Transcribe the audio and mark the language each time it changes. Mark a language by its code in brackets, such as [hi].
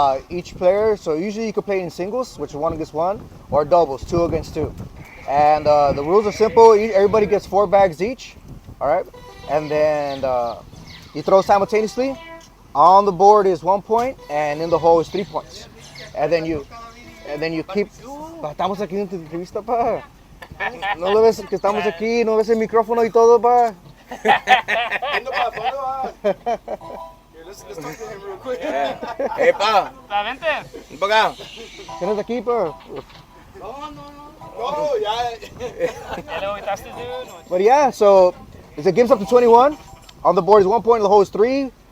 [en] Each player, so usually you can play in singles, which is 1 against 1, or doubles, 2 against 2. And the rules are simple. Everybody gets 4 bags each, all right? And then you throw simultaneously. On the board is 1 point, and in the hole is 3 points. And then you keep... [es] Pa, estamos aquí en tu entrevista, pa. No lo ves que estamos aquí, no ves el micrófono y todo, pa. [en] Let's talk to him real quick. Hey, pa. [es] Vente. Ven para acá. ¿Tienes aquí, pa? No, ya. [en] But yeah, so it's a game's up to 21. On the board is 1 point, and the hole is 3.